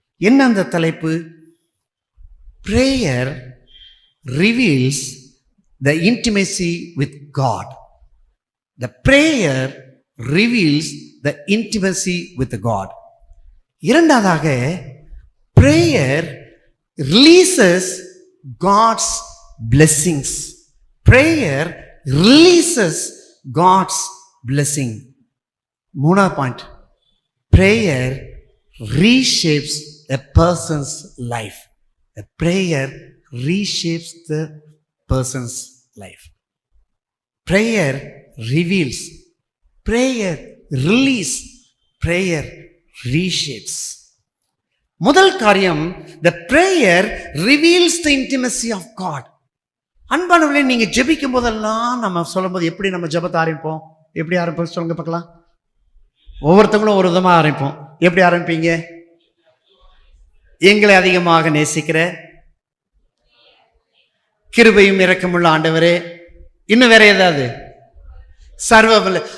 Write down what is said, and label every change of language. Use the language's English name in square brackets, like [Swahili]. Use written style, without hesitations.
[Tamil] என்ன அந்த தலைப்பு? [English] Prayer reveals the intimacy with God. The prayer reveals the intimacy with God. இரண்டாவதாக, prayer releases God's blessings. Prayer releases God's blessing. [Tamil] மூணாவது point, [English] prayer reshapes a person's life. A prayer reshapes the person's life. Prayer reveals, prayer release, prayer reshapes. [Tamil] முதல் காரியம், [English] the prayer reveals the intimacy of God. [Tamil] அன்பானவர்களே, நீங்க ஜெபிக்கும் போதெல்லாம் நம்ம சொல்லும்போது எப்படி நம்ம ஜெபத்தை ஆரம்பிப்போம்? எப்படி ஆரம்பிப்போம் சொல்லுங்க பார்க்கலாம். ஒவ்வொருத்தவங்களும் ஒரு விதமா ஆரம்பிப்போம். எப்படி ஆரம்பிப்பீங்க? எங்களை அதிகமாக நேசிக்கிற கிருபையும் இரக்கமுள்ள ஆண்டவரே. இன்னும் வேற ஏதாவது? சர்வவல்ல.